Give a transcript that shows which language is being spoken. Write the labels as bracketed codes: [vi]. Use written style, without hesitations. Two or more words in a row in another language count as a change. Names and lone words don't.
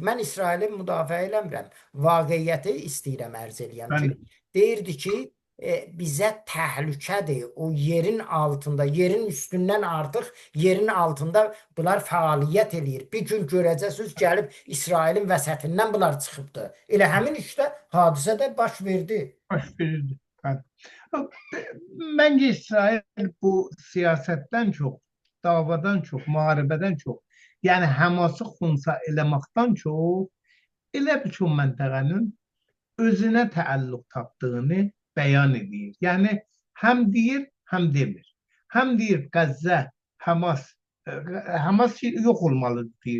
[az] Mən İsraili müdafiə eləmirəm. Vaqiyyəti istəyirəm ərz eləyəm ki, deyirdi ki, bizə təhlükədir. O yerin altında, yerin üstündən artıq yerin altında bunlar fəaliyyət eləyir. Bir gün görəcəksiniz, gəlib İsrailin vəsətindən bunlar çıxıbdı. Elə həmin işdə hadisə də baş verdi. Baş verirdi. [tr] Bence İsrail bu siyasetten çok, davadan çok, muharebeden çok, [az] yani Hamas'ı xunsa eləməkdən çox, elə bir çox məntəqənin özünə təəlluq tapdığını bəyan edir. Yəni həm deyir, həm demir. Həm deyir Qəzzə, Hamas yox olmalıdır deyir.